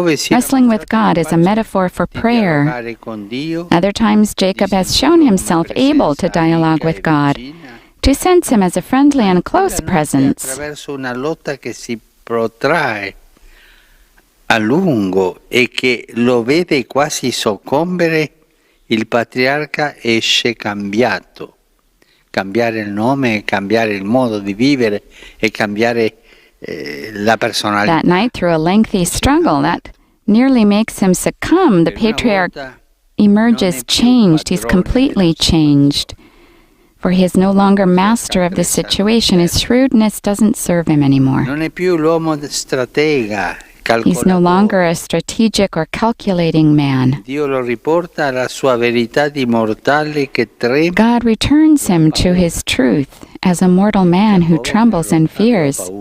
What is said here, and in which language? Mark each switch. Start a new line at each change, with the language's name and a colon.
English: Wrestling with God is a metaphor for prayer. Other times, Jacob has shown himself able to dialogue with God, to sense him as a friendly and close presence.
Italian: Attraverso una lotta che si protrae a lungo e che lo vede quasi soccombere, il patriarca esce cambiato. Cambiare il nome, cambiare il modo di vivere e cambiare la personalità.
English: That night, through a lengthy struggle that nearly makes him succumb, the patriarch emerges changed. He's completely changed. For he is no longer master of the situation. His shrewdness doesn't serve him anymore.
Italian: Non è più l'uomo stratega.
English: He's no longer a strategic or calculating man.
Italian: Dio lo riporta alla sua verità di mortale che trema.
English: God returns him to his truth as a mortal man who trembles and fears.